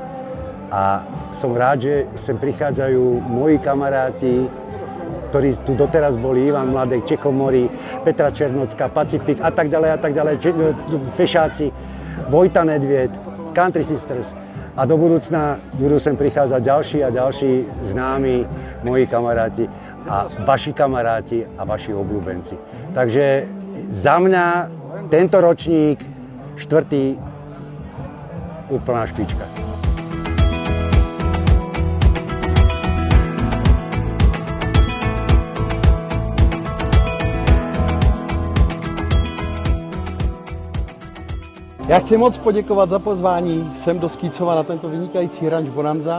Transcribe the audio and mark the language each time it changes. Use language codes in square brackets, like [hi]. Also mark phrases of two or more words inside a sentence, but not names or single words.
[sk] A som rád, že sem prichádzajú moji kamaráti, ktorí tu doteraz boli, Ivan Mladek, Čechomori, Petra Černocká, Pacifik a tak ďalej, Fešáci, Vojta Nedvied, Country Sisters. A do budúcna budú sem prichádzať ďalší a ďalší známi moji kamaráti a vaši kamaráti a vaši obľúbenci. Takže za mňa tento ročník 4. úplná špička. [cs] Já chci moc poděkovat za pozvání sem do Skicova na tento vynikající ranč Bonanza.